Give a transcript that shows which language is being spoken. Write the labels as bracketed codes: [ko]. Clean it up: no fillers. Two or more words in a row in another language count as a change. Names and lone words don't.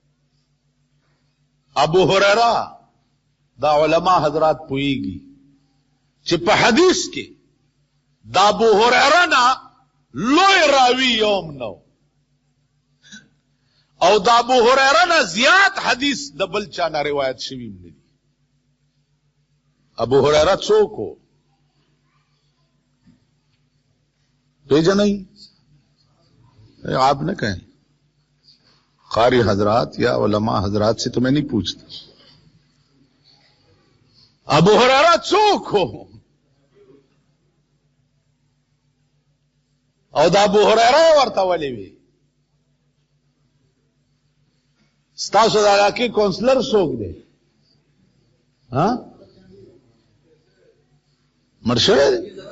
[ps] ابو هریره دا علما حضرات پوهیږي چې په حدیث کې د ابو هریره نه لوی راوي یوم نو، او د ابو هریره نه زیات حدیث د بل چا نه روایت شوی نه دي. ابو هریره څوک و پیژنئ؟ [ur] آپ نہ کہیں، قاری حضرات یا علماء حضرات سے تو میں نہیں پوچھتا ابو ہریرہ [ps] څوک ہو او دا ابو هریره ورته ولې وی؟ ستاسو د علاقې کونسلر څوک دی؟ ها مړ شوی دی؟